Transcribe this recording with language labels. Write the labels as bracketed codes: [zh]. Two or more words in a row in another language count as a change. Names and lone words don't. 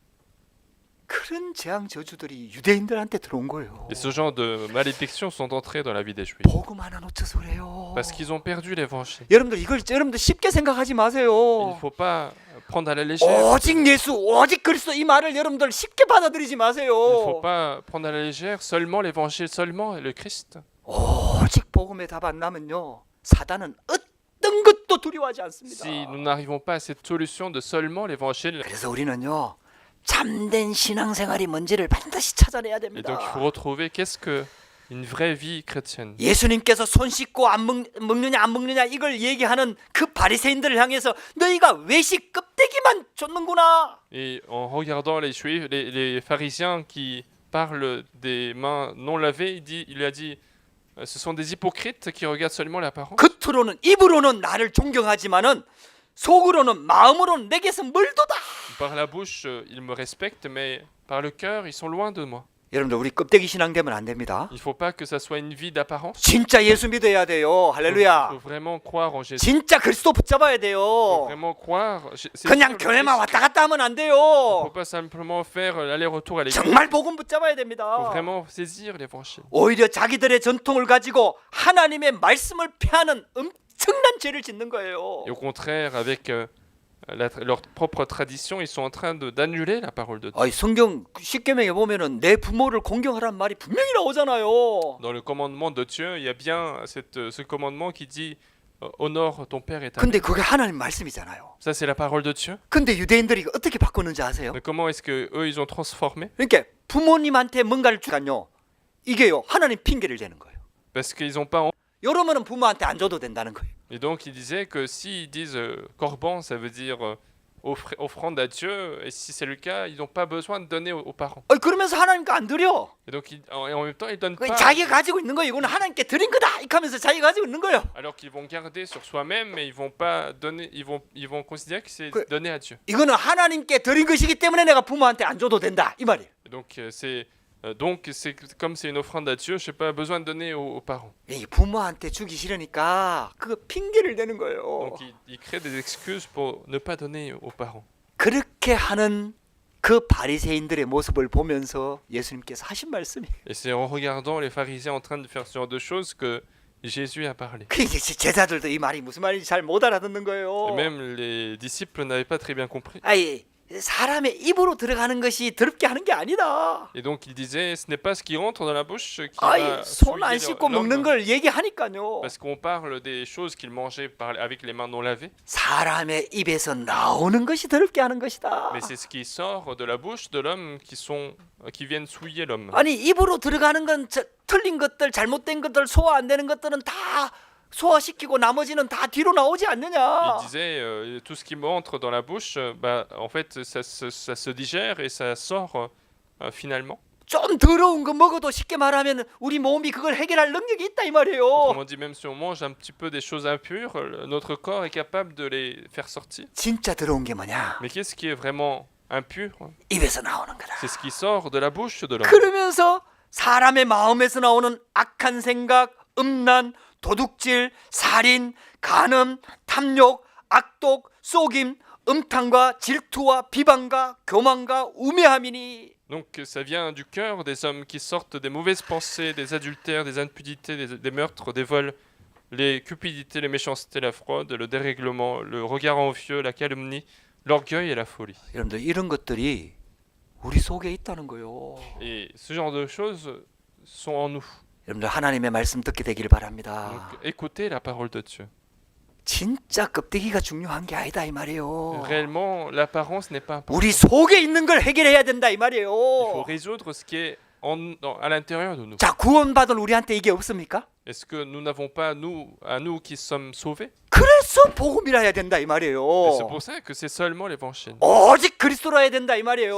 [ko] 그런 재앙 저주들이 유대인들한테 들어온 거예요. [fr] Et ce genre de malédictions sont entrées dans la vie des Juifs. [ko] 복음 하나 놓쳐서 그래요. [fr] Parce qu'ils ont perdu l'évangile. [ko] 여러분들 쉽게 생각하지 [fr] Il [ko] 마세요. [fr] ne faut pas prendre à la légère. [ko] 오직 예수, 오직 그리스도 이 말을 여러분들 쉽게 받아들이지 [fr] Il ne [ko] 마세요. [fr] faut pas prendre à la légère seulement l'évangile, seulement le Christ. [ko] 오직 복음에 답 안 나면요 사단은 어떤 것도 두려워하지 않습니다. [fr] Si nous n'arrivons pas à cette solution de seulement l'évangile, [ko] 그래서 우리는요 참된 신앙생활이 뭔지를 반드시 찾아내야 [fr] et donc il [ko] 됩니다. [fr] faut retrouver qu'est-ce que une vraie vie chrétienne. [ko] 예수님께서 손 씻고 먹느냐 안 먹느냐 이걸 얘기하는 그 바리새인들을 향해서 너희가 외식 껍데기만 줬는구나. [fr] Et en regardant les Juifs, les pharisiens qui parlent des mains non lavées, il a dit ce sont des hypocrites qui regardent seulement l'apparence. [ko] 겉으로는 입으로는 나를 존경하지만은 속으로는 마음으로는 내게서 멀도다. [fr] Par la bouche, ils me respectent, mais par le cœur, ils sont loin de moi. [ko] 여러분들 우리 껍데기 신앙 되면 안 됩니다. [fr] Il ne faut pas que ça soit une vie d'apparence. [ko] 진짜 예수 믿어야 돼요. [fr] Il [ko] 할렐루야. [fr] faut vraiment croire en Jésus. [ko] 진짜 그리스도 붙잡아야 [fr] Il faut [ko] 돼요. [fr] vraiment croire. C'est [ko] 그냥 [fr] sûr, le [ko] 교회만 [fr] Christ. [ko] 왔다 갔다 하면 안 [fr] Il ne [ko] 돼요. [fr] faut pas simplement faire l'aller-retour à l'église. [ko] 정말 복음 붙잡아야 [fr] Il faut [ko] 됩니다. [fr] vraiment saisir l'évangile. [ko] 오히려 자기들의 전통을 가지고 하나님의 말씀을 폐하는 엄청난 죄를 짓는 거예요. [fr] Et au contraire, avec leur propre tradition, ils sont en train d'annuler la parole de Dieu. [ko] 아이 성경 십계명에 보면은 내 부모를 공경하라는 말이 분명히 나오잖아요. [fr] Dans le commandement de Dieu, il y a bien ce commandement qui dit honore ton père et ta mère. [ko] 근데 그게 하나님 말씀이잖아요. [fr] Ça, c'est la parole de Dieu. [ko] 근데 유대인들이 어떻게 바꿨는지 아세요? [fr] Mais comment est-ce que eux ils ont transformé? [ko] 그러니까 부모님한테 뭔가를 주간요. 이게요 하나님 핑계를 대는 거예요. [fr] Parce qu'ils n'ont pas [ko] 이러면은 부모한테 안 줘도 된다는 거예요. [fr] Et donc il disait que s'ils disent corban, ça veut dire offrande à Dieu, et si c'est le cas, ils n'ont pas besoin de donner aux parents. [ko] 그러면서 하나님께 안 드려. [fr] Et donc en même temps, ils donnent [ko] 그 [fr] pas, [ko] 자기가 가지고 있는 거 이거는 하나님께 드린 거다. 이렇게 하면서 자기가 가지고 있는 거예요. [fr] alors qu'ils vont garder sur soi-même, mais ils vont pas donner, ils vont considérer que c'est Que- donné à Dieu. [ko] 이거는 하나님께 드린 것이기 때문에 내가 부모한테 안 줘도 된다. 이 말이에요. [fr] Et donc c'est comme c'est une offrande à Dieu, je n'ai pas besoin de donner aux parents. [ko] 이 부모한테 주기 싫으니까 그 핑계를 대는 거예요. [fr] Donc il crée des excuses pour ne pas donner aux parents. [ko] 그렇게 하는 그 바리새인들의 모습을 보면서 예수님께서 하신 말씀이 [fr] Et c'est en regardant les pharisiens en train de faire ce genre de choses que Jésus a parlé. [ko] 그 이제 제자들도 이 말이 무슨 말인지 잘 못 알아듣는 거예요. [fr] Et même les disciples n'avaient pas très bien compris. [ko] 아이 사람의 입으로 들어가는 것이 더럽게 하는 게 아니다. [fr] Et donc il disait, ce n'est pas ce qui rentre dans la bouche qui [ko] 아이 [fr] va [ko] 손 안 [fr] souiller [ko] 씻고 먹는 [fr] l'homme. [ko] 걸 얘기하니까요. [fr] Parce qu'on parle des choses qu'ils mangeaient avec les mains non lavées. [ko] 사람의 입에서 나오는 것이 더럽게 하는 것이다. [fr] Mais c'est ce qui sort de la bouche de l'homme qui viennent souiller l'homme. [ko] 아니 입으로 들어가는 건 틀린 것들, 잘못된 것들, 소화 안 되는 것들은 다 소화시키고 나머지는 다 뒤로 나오지 않느냐. [fr] Il disait, tout ce qui entre dans la bouche, en fait, ça se digère et ça sort finalement. [ko] 좀 더러운 거 먹어도 쉽게 말하면 우리 몸이 그걸 해결할 능력이 있다 이 말이에요. [fr] Autrement dit, même si on mange un petit peu des choses impures, notre corps est capable de les faire sortir. [ko] 진짜 더러운 게 뭐냐? [fr] Mais qu'est-ce qui est vraiment impur? [ko] 입에서 나오는 거다. [fr] C'est ce qui sort de la bouche de l'homme. [ko] 그러면서 사람의 마음에서 나오는 악한 생각, 음란, 도둑질, 살인, 간음, 탐욕, 악독, 속임, 음탕과 질투와 비방과 교만과 우매함이니. [fr] Donc ça vient du cœur des hommes qui sortent des mauvaises pensées, des adultères, des impudités, des meurtres, des vols, les cupidités, les méchancetés, la fraude, le dérèglement, le regard envieux, la calomnie, l'orgueil et la folie. [ko] 여러분들 이런 것들이 우리 속에 있다는 거예요. [fr] Et ce genre de choses sont en nous. [ko] 여러분들 하나님의 말씀 듣게 되기를 바랍니다. [fr] Donc écoutez la parole de Dieu. [ko] 진짜 껍데기가 중요한 게 아니다 이 말이에요. [fr] Réellement, l'apparence n'est pas importante. [ko] 우리 속에 있는 걸 해결해야 된다 이 [fr] Il faut [ko] 말이에요. [fr] résoudre ce qui est à l'intérieur de nous. [ko] 자, 구원받은 우리한테 이게 없습니까? [fr] Est-ce que nous n'avons pas, à nous qui sommes sauvés? [ko] 그래서 복음이라 해야 된다 이 [fr] Et c'est [ko] 말이에요. [fr] pour ça que c'est seulement l'évangile. [ko] 오직 그리스도라 해야 된다 이 말이에요.